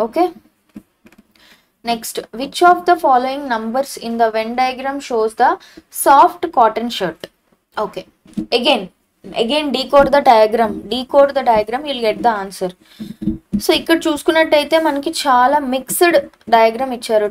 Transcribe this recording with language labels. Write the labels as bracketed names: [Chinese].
[English] Okay, next, which of the following numbers in the Venn diagram shows the soft cotton shirt? Okay, again decode the diagram, you'll get the answer. [Telugu] So ఇక్కడ చూసుకున్నట్టయితే మనకి చాలా mixed diagram ఇచ్చారు.